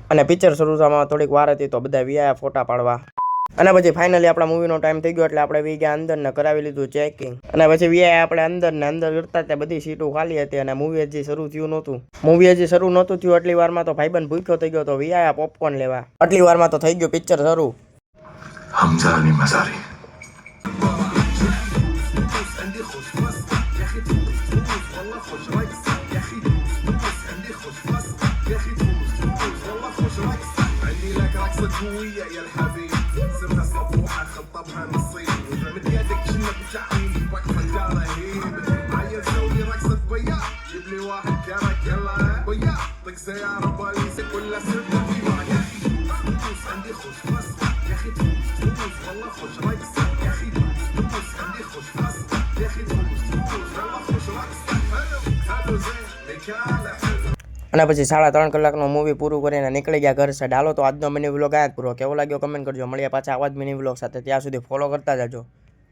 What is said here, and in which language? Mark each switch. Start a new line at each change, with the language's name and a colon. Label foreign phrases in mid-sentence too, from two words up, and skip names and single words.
Gujarati: અને પિક્ચર શરૂ થવામાં થોડીક વાર હતી તો બધા વીઆયા ફોટા પાડવા. અને પછી ફાઇનલી આપણા મૂવીનો ટાઈમ થઈ ગયો એટલે આપણે વી ગયા અંદર ને કરાવી લીધું ચેકિંગ. અને પછી વીઆઈ આપણે અંદર કરતા ત્યાં બધી સીટો ખાલી હતી અને મૂવી હજી શરૂ થયું નહોતું. થયું આટલી વારમાં તો ભાઈબંધ ભૂખ્યો થઈ ગયો તો વીઆઈ પોપકોર્ન લેવા. આટલી વારમાં તો થઈ ગયું પિક્ચર શરૂ.
Arabic: قوية يا الحبيب سمها صفوحة خطبها نصيب مد يدك شنك بتعقيد وقفة يا رهيب عايز سوي رقصة بياع جيب لي واحد كرك يلا بياع طق سيارة بوليس كلها سرقة في معك فلوس عندي خوش فصل يا اخي فلوس والله خوش رقصة يا اخي فلوس عندي خوش فصل يا اخي فلوس والله خوش رقصة حلو زين لكالة
Gujarati: અને પછી 3.5 કલાકનું મૂવી પૂરું કરીને નીકળી ગયા ઘર સાઈડ. હાલો તો આજનો મિની વ્લોગ આ જ પૂરો. કેવો લાગ્યો કમેન્ટ કરજો. મળીએ પાછા આવા જ મિની વ્લોગ સાથે. ત્યાં સુધી ફોલો કરતા જજો.